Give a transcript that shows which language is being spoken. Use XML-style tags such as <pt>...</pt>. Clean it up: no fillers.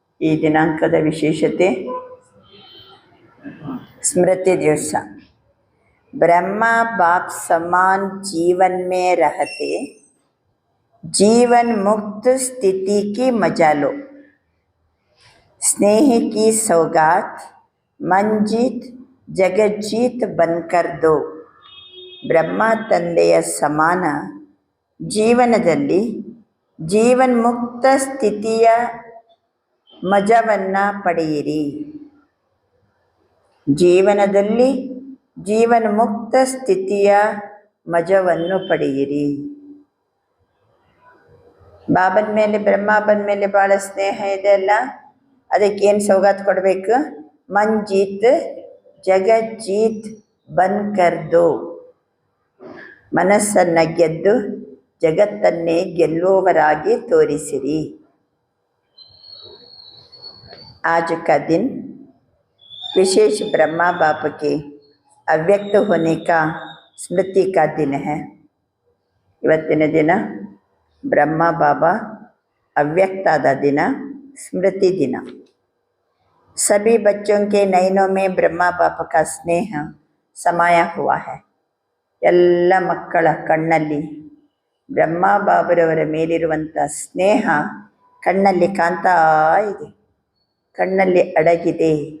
<kn>ಈ ದಿನಾಂಕದ ವಿಶೇಷತೆ</kn> <hi>स्मृति दिवस। ब्रह्मा बाप समान जीवन में रहते, जीवन मुक्त स्थिति की मजा लो। स्नेह की सौगात मंजीत जगज्जीत बनकर दो।</hi> <kn>ಬ್ರಹ್ಮ ತಂದೆಯ ಸಮಾನ ಜೀವನದಲ್ಲಿ ಜೀವನ್ಮುಕ್ತ ಸ್ಥಿತಿಯ ಮಜವನ್ನು ಪಡೆಯಿರಿ. ಜೀವನದಲ್ಲಿ ಜೀವನ್ಮುಕ್ತ ಸ್ಥಿತಿಯ ಮಜವನ್ನು ಪಡೆಯಿರಿ. ಬಾಬನ ಮೇಲೆ ಬ್ರಹ್ಮಾಬನ ಮೇಲೆ ಭಾಳ ಸ್ನೇಹ ಇದೆ ಅಲ್ಲ, ಅದಕ್ಕೇನು ಸೌಗಾತ್ ಕೊಡಬೇಕು?</kn> <hi>ಮಂಜೀತ್ ಜಗಜ್ಜೀತ್ ಬನ್ಕರ್ದು,</hi> <kn>ಮನಸ್ಸನ್ನು ಗೆದ್ದು ಜಗತ್ತನ್ನೇ ಗೆಲ್ಲುವವರಾಗಿ ತೋರಿಸಿರಿ.</kn> <hi>आज का दिन विशेष ब्रह्मा बाप के ಅವ್ಯಕ್ತ होने का स्मृति का दिन है.</hi> <kn>ಇವತ್ತಿನ ದಿನ ಬ್ರಹ್ಮ ಬಾಬಾ ಅವ್ಯಕ್ತಾದ ದಿನ, ಸ್ಮೃತಿ ದಿನ.</kn> <hi>सभी बच्चों के नयनों में ब्रह्मा बाप का स्नेह समाया हुआ है.</hi> <kn>ಎಲ್ಲ ಮಕ್ಕಳ ಕಣ್ಣಲ್ಲಿ ಬ್ರಹ್ಮ ಬಾಬರವರ ಮೇಲಿರುವಂಥ ಸ್ನೇಹ ಕಣ್ಣಲ್ಲಿ ಕಾಣ್ತಾ ಇದೆ, ಕಣ್ಣಲ್ಲಿ ಅಡಗಿದೆ.</kn>